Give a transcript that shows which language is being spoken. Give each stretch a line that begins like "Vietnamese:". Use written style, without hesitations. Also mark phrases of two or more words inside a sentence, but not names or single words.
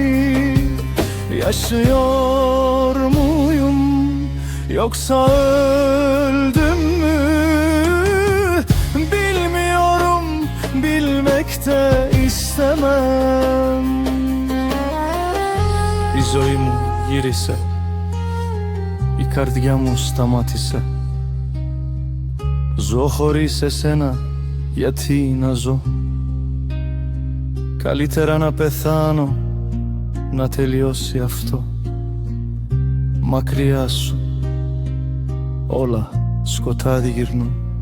Turkish: Yaşıyor muyum yoksa öldüm mü? Bilmiyorum, bilmek de istemem. Izoimu irise,
Greek: η καρδιά μου σταμάτησε. Ζω χωρίς εσένα, γιατί να ζω? Καλύτερα να πεθάνω, να τελειώσει αυτό. Μακριά σου όλα σκοτάδι γυρνούν.